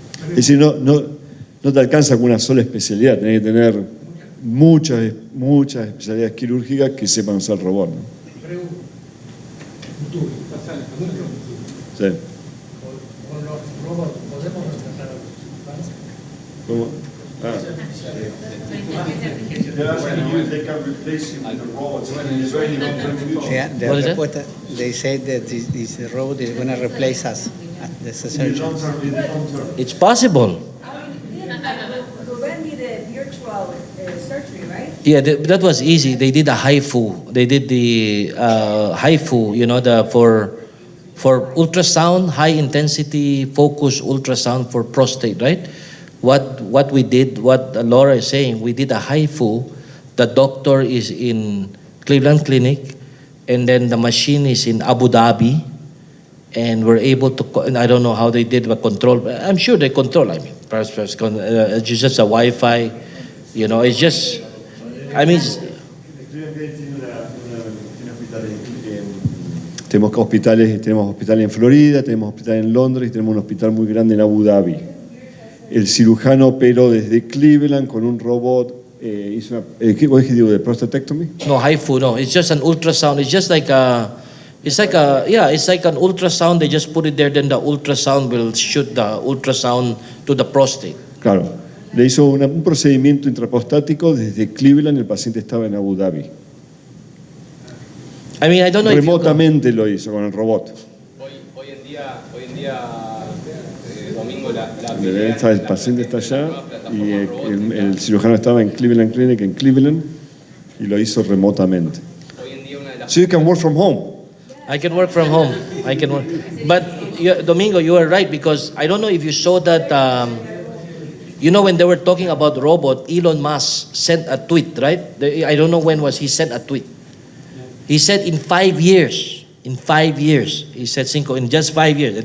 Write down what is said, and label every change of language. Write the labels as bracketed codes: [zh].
[es] Es decir, no te alcanza con una sola especialidad, tenés que tener muchas especialidades quirúrgicas que sepan usar el robot, ¿no? Sí. Con los robots podemos reemplazar a los cirujanos. ¿Cómo? [en] The [es] respuesta, [en] they said that this robot is going to replace us at the surgery. It's possible. Surgery, right? Yeah, that was easy. They did a HIFU. They did the HIFU, you know, for ultrasound, high intensity focus ultrasound for prostate, right? What we did, what Laura is saying, we did a HIFU. The doctor is in Cleveland Clinic, and then the machine is in Abu Dhabi, and we're able to, and I don't know how they did the control, but I'm sure they control, I mean, perhaps it's just a Wi-Fi, you know, it's just, I mean, [es] tenemos hospitales en Florida, tenemos hospitales en Londres y tenemos un hospital muy grande en Abu Dhabi. El cirujano operó desde Cleveland con un robot, hizo una, ¿qué digo? ¿De prostatectomy? [en] No, HIFU, no, it's just an ultrasound, it's just like a, it's like an ultrasound, they just put it there, then the ultrasound will shoot the ultrasound to the prostate. [es] Claro. Le hizo un procedimiento intraprostático desde Cleveland, el paciente estaba en Abu Dhabi. [en] I mean, I don't know [es] remotamente lo hizo con el robot. hoy en día domingo el paciente está allá y el cirujano estaba en Cleveland Clinic en Cleveland y lo hizo remotamente. [en] So you can work from home. I can work from home. I can work. But Domingo, you are right, because I don't know if you saw that. You know, when they were talking about robot, Elon Musk sent a tweet, right? I don't know when was he sent a tweet. He said in 5 years, he said [es] Cinco, [en] in just 5 years.